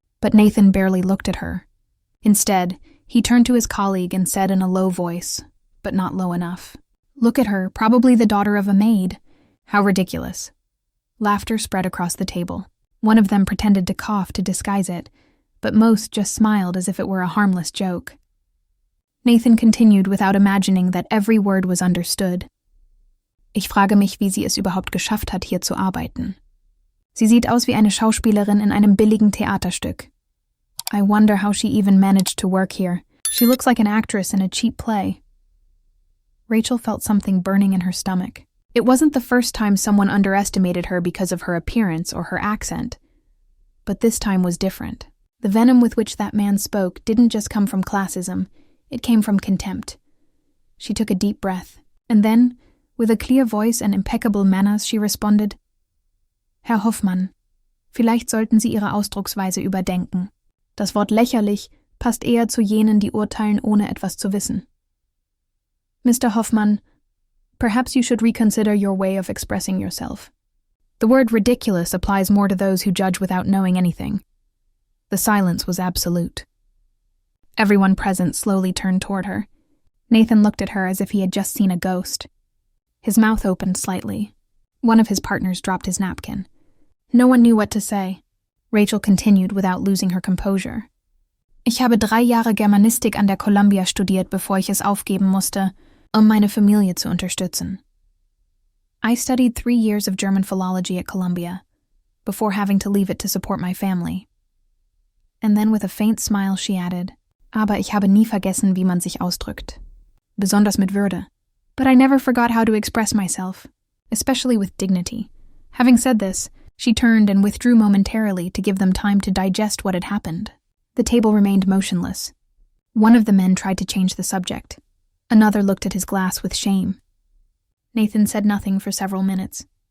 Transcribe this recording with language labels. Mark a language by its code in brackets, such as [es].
[en] But Nathan barely looked at her. Instead, he turned to his colleague and said in a low voice, but not low enough, "Look at her, probably the daughter of a maid. How ridiculous." Laughter spread across the table. One of them pretended to cough to disguise it, but most just smiled as if it were a harmless joke. Nathan continued without imagining that every word was understood. [de] "Ich frage mich, wie sie es überhaupt geschafft hat, hier zu arbeiten. Sie sieht aus wie eine Schauspielerin in einem billigen Theaterstück. [en] I wonder how she even managed to work here. She looks like an actress in a cheap play." Rachel felt something burning in her stomach. It wasn't the first time someone underestimated her because of her appearance or her accent. But this time was different. The venom with which that man spoke didn't just come from classism, it came from contempt. She took a deep breath, and then, with a clear voice and impeccable manners, she responded, [de] "Herr Hoffmann, vielleicht sollten Sie Ihre Ausdrucksweise überdenken. Das Wort lächerlich passt eher zu jenen, die urteilen, ohne etwas zu wissen. [en] Mr. Hoffmann, perhaps you should reconsider your way of expressing yourself. The word ridiculous applies more to those who judge without knowing anything." The silence was absolute. Everyone present slowly turned toward her. Nathan looked at her as if he had just seen a ghost. His mouth opened slightly. One of his partners dropped his napkin. No one knew what to say. Rachel continued without losing her composure. [de] "Ich habe 3 Jahre Germanistik an der Columbia studiert, bevor ich es aufgeben musste, meine Familie zu unterstützen. [en] I studied 3 years of German philology at Columbia, before having to leave it to support my family." And then with a faint smile she added, [de] "Aber ich habe nie vergessen, wie man sich ausdrückt. Besonders mit Würde. [en] But I never forgot how to express myself, especially with dignity." Having said this, she turned and withdrew momentarily to give them time to digest what had happened. The table remained motionless. One of the men tried to change the subject. Another looked at his glass with shame. Nathan said nothing for several minutes.